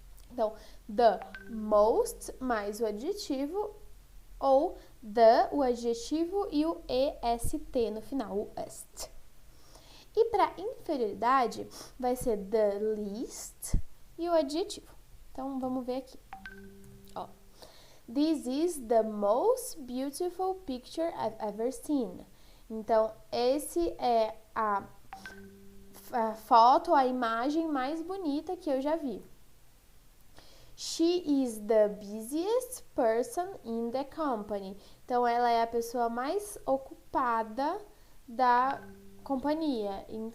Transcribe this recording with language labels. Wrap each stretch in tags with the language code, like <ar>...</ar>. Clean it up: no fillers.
<pt>Então, the most mais o adjetivo ou the, o adjetivo e o est no final, o est. E para inferioridade, vai ser the least e o adjetivo. Então, vamos ver aqui. Ó.</pt> <en>This is the most beautiful picture I've ever seen.</en> <pt>Então, esse é a foto, a imagem mais bonita que eu já vi.</pt> <en>She is the busiest person in the company.</en> <pt>Então, ela é a pessoa mais ocupada da companhia.</pt>